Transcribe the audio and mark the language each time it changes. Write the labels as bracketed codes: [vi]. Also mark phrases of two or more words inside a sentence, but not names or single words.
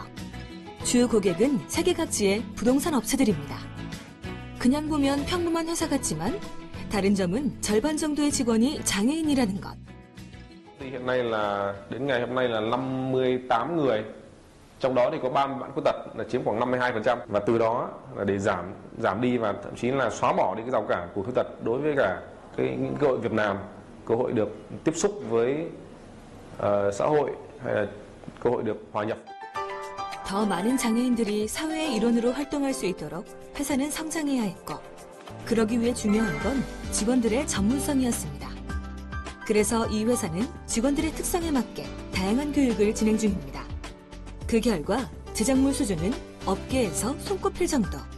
[ko] 주 고객은 세계 각지의 부동산 업체들입니다. 그냥 보면 평범한 회사 같지만 다른 점은 절반 정도의 직원이 장애인이라는 것. [vi] Hiện nay là đến ngày hôm nay là 58 người. Trong đó thì có 30 bạn khuyết tật là chiếm khoảng 52% và từ đó là để giảm đi và thậm chí là xóa bỏ đi cái rào cản của khuyết tật đối với cả những cơ hội việc làm, cơ hội được tiếp xúc với xã hội hay là cơ hội được hòa nhập. [ko] 더 많은 장애인들이 사회의 일원으로 활동할 수 있도록 회사는 성장해야 했고 그러기 위해 중요한 건 직원들의 전문성이었습니다. 그래서 이 회사는 직원들의 특성에 맞게 다양한 교육을 진행 중입니다. 그 결과 제작물 수준은 업계에서 손꼽힐 정도.